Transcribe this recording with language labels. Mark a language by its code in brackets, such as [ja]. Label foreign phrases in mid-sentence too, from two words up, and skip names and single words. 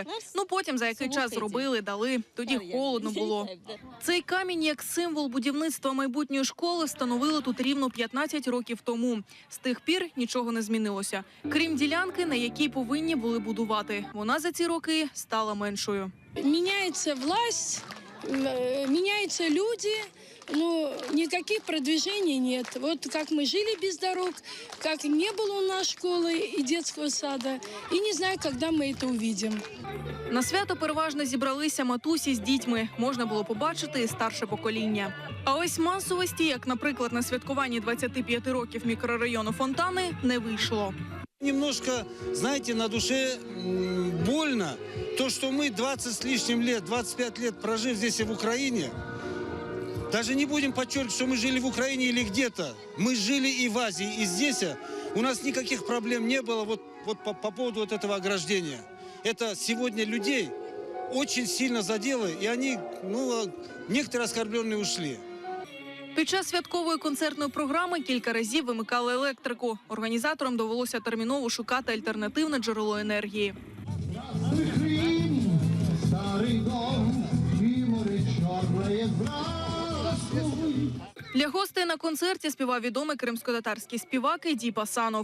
[uk] Ну потім за який час зробили, дали. Тоді холодно було. Цей камінь як символ будівництва майбутньої школи встановили тут рівно 15 років тому. З тих пір нічого не змінилося. Крім ділянки, на якій повинні були будувати. Вона за ці роки стала меншою. [ru] Меняется власть, меняются люди, но никаких продвижений нет. Вот как мы жили без дорог, как не было у нас школы и детского сада, и не знаю, когда мы это увидим. [uk] На свято переважно зібралися матусі з дітьми. Можна було побачити і старше покоління. А ось масовості, як, наприклад, на святкуванні 25 років мікрорайону Фонтани, не вийшло. [ru] Немножко, знаете, на душе больно. То, что мы 20 с лишним лет, 25 лет прожив здесь и в Украине, даже не будем подчеркивать, что мы жили в Украине или где-то. Мы жили и в Азии, и здесь. У нас никаких проблем не было вот по поводу вот этого ограждения. Это сегодня людей очень сильно задело, и они, некоторые оскорбленные ушли. [uk] Під час святкової концертної програми кілька разів вимикали електрику. Організаторам довелося терміново шукати альтернативне джерело енергії. Для гостей на концерті співав відомий кримськотатарський співак Еді Пасанов.